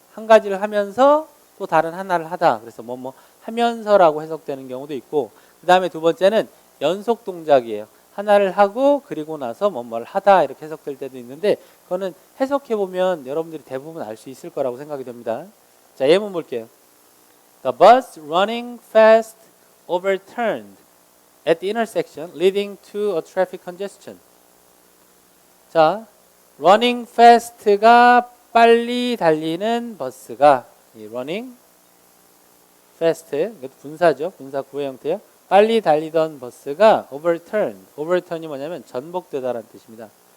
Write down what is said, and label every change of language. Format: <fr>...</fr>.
<ko>한 가지를 하면서 또 다른 하나를 하다. 그래서 뭐 하면서라고 해석되는 경우도 있고 그 다음에 두 번째는 연속 동작이에요. 하나를 하고 그리고 나서 뭐를 하다 이렇게 해석될 때도 있는데 그거는 해석해보면 여러분들이 대부분 알 수 있을 거라고 생각이 됩니다. 자, 예문 볼게요.</ko> <en>The bus running fast overturned at the intersection leading to a traffic congestion.</en> <ko>자,</ko> <en>running fast</en> <ko>가 빨리 달리는 버스가 이 running fast 이것도 분사죠. 분사 구의 형태요. 빨리 달리던 버스가 overturn이 뭐냐면 전복되다라는 뜻입니다.</ko>